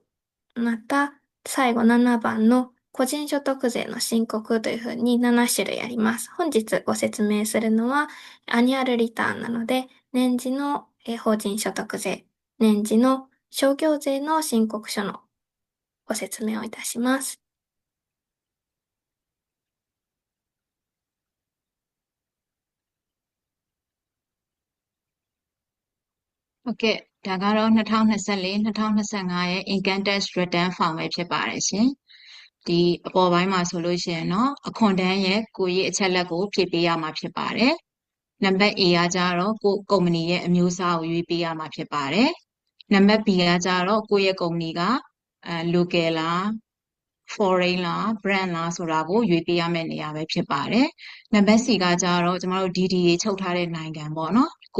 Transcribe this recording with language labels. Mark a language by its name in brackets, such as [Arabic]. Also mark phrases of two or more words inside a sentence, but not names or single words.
[Japanese] また最後7番の個人所得税の申告というふうに7種類あります。本日ご説明するのはアニュアルリターンなので、年次の法人所得税、年次の商業税の申告書のご説明をいたします。 [Burmese] ဟုတ်ကဲ့ဒါကတော့2024-2025ရဲ့ [English] income tax return form [Burmese] ပဲဖြစ်ပါတယ်ရှင်ဒီအပေါ်ပိုင်းမှာဆိုလို့ရှိရင်တော့အခွန်တန်းရဲ့ကိုယ်ရေးအချက်လက်ကိုဖြည့်ပေးရမှာဖြစ်ပါတယ်နံပါတ် A ကကြတော့ကိုယ်ကုမ္ပဏီရဲ့အမျိုးအစားကိုရွေးပေးရမှာဖြစ် ပါတယ်နံပါတ် B ကကြတော့ကိုယ့်ရဲ့ကုမ္ပဏီကlocal လား foreign လား brand လားဆိုတာကိုရွေးပေးရမယ့်နေရာပဲဖြစ်ပါတယ်နံပါတ် C ကကြတော့ကျမတို့ DDA ချုပ်ထားတဲ့နိုင်ငံပေါ့နော်ကို